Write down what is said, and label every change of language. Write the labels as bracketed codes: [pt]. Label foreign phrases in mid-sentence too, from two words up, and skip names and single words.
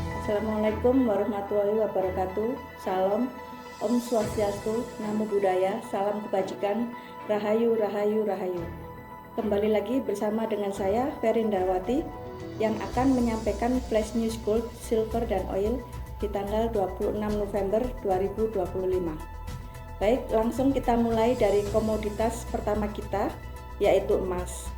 [ar] السلام عليكم ورحمة الله وبركاته. [id] Salam, [sa] Om Swastiastu, [pi] Namo Buddhaya, [id] salam kebajikan, Rahayu, Rahayu, Rahayu. Kembali lagi bersama dengan saya, Ferindawati, yang akan menyampaikan [en] Flash News Gold, Silver, [id] dan Oil di tanggal 26 November 2025. Baik, langsung kita mulai dari komoditas pertama kita, yaitu emas.